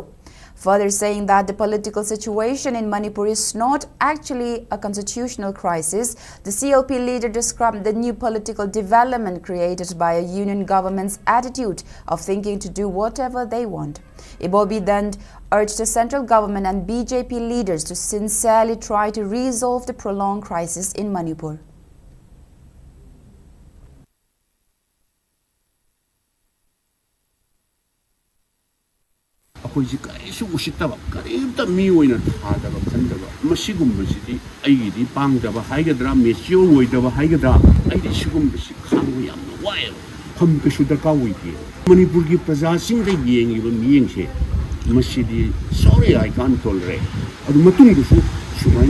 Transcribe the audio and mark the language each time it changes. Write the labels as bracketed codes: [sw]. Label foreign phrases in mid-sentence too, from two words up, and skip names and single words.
[en] Further saying that the political situation in Manipur is not actually a constitutional crisis, the CLP leader described the new political development created by a union government's attitude of thinking to do whatever they want. Ibobi then urged the central government and BJP leaders to sincerely try to resolve the prolonged crisis in Manipur. [mni] ꯑꯩꯈꯣꯏꯁꯤ ꯀꯔꯤꯁꯨ ꯎꯁꯤꯠꯇꯕ ꯀꯔꯤꯝꯇ ꯃꯤ ꯑꯣꯏꯅ ꯊꯥꯗꯕ ꯈꯟꯗꯕ ꯃꯁꯤꯒꯨꯝꯕꯁꯤꯗꯤ ꯑꯩꯒꯤꯗꯤ ꯄꯥꯡꯗꯕ ꯍꯥꯏꯒꯗ꯭ꯔꯥ ꯃꯦꯆꯤꯌꯣꯔ ꯑꯣꯏꯗꯕ ꯍꯥꯏꯒꯗ꯭ꯔꯥ ꯑꯩꯗꯤ ꯁꯤꯒꯨꯝꯕꯁꯤ ꯈꯪꯕ ꯌꯥꯝꯅ ꯋꯥꯏꯑꯦꯕ ꯐꯝ ꯀꯩꯁꯨ ꯗꯔꯀꯥꯔ ꯑꯣꯏꯗꯦ ꯃꯅꯤꯄꯨꯔꯒꯤ ꯄ꯭ꯔꯖꯥꯁꯤꯡꯗ ꯌꯦꯡꯉꯤꯕ ꯃꯤꯠꯌꯦꯡꯁꯦ ꯃꯁꯤꯗꯤ [en] sorry I can tolerate [mni] ꯑꯗꯨ ꯃꯇꯨꯡꯗꯁꯨ ꯁꯨꯃꯥꯏꯅ